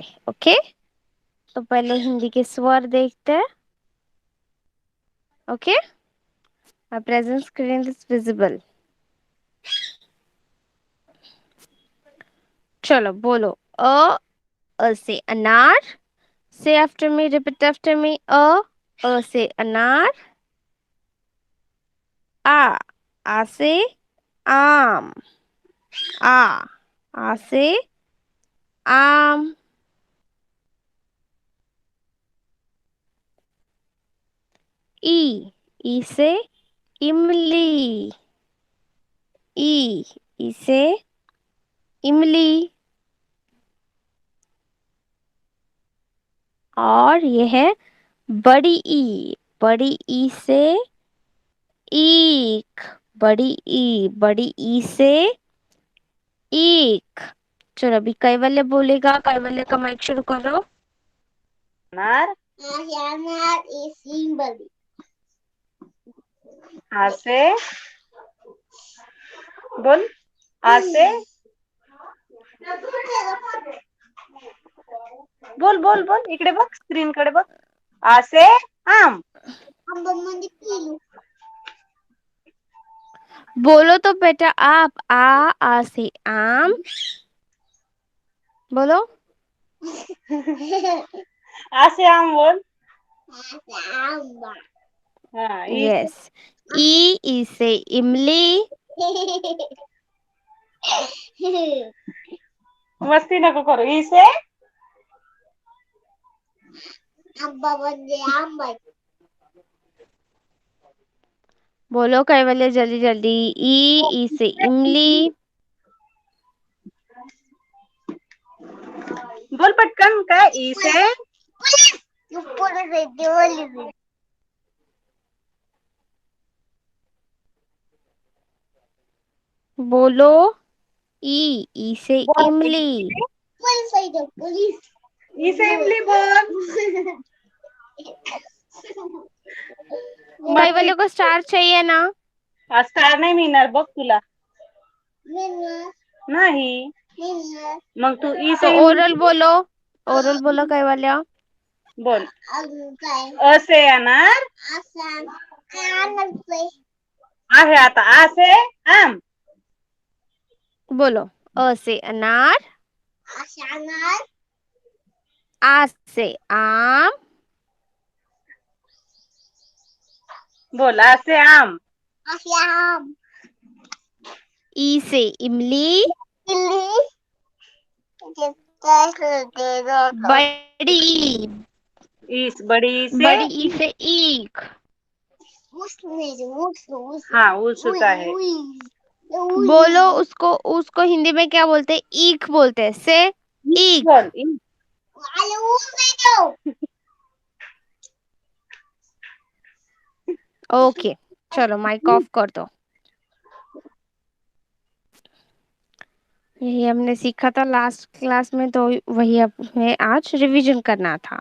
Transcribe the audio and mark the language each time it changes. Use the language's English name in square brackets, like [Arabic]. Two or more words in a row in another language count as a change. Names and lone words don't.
[Hindi] ओके तो पहले हिंदी के स्वर देखते हैं. [English] OK my present screen is visible. [Hindi] चलो बोलो. अ से अनार. [English] say after me, repeat after me. [Hindi] अ से अनार. आ से आम. आ आ से आम. ई से इमली. ई से इमली. और ये है बड़ी ई। बड़ी ई से ईख। बड़ी ई से ईख। चलो अभी कैवल्य बोलेगा, कैवल्य का माइक शुरू करो। [English] अनार is symbol. [Hindi] आ से बोल, आ से बोल बोल बोल, [Marathi] इकडे बघ, स्क्रीन कडे बघ. [Hindi] आ से आम. बोलो तो बेटा आप। आ से आम। बोलो। आ से आम बोल. हाँ, ई से यस। ई से इमली। [Marathi] मस्ती नको करू. [Hindi] ई से बोलो कैवल्य जल्दी जल्दी। ई से इमली। [Marathi] बोल पटकन. काय [Hindi] ई से बोलो। ई से इमली। ई से इमली बोल. कैवल्य को स्टार चाहिए ना? [Marathi] स्टार नाही मिळणार बघ तुला. नाही. मग तू ई [Hindi] तो से ओरल इमली बोलो। ओरल बोलो कैवल्य। बोल. अ से अनार. [Marathi] आहे आता. [Hindi] आ से आम. बोलो। अ से अनार। आ से आम। बोल. आ से आम. ई से इमली। बड़ी ई। ईस बड़ी ई से. बड़ी ई से ईख। हाँ, [Marathi] ऊस आहे. [Hindi] बोलो उसको। उसको हिंदी में क्या बोलते हैं? ईख बोलते हैं। से ईख। बोल. ओके चलो माइक ऑफ कर दो। यही हमने सीखा था [English] last class [Hindi] में, तो वही हमें आज रिवीजन करना था।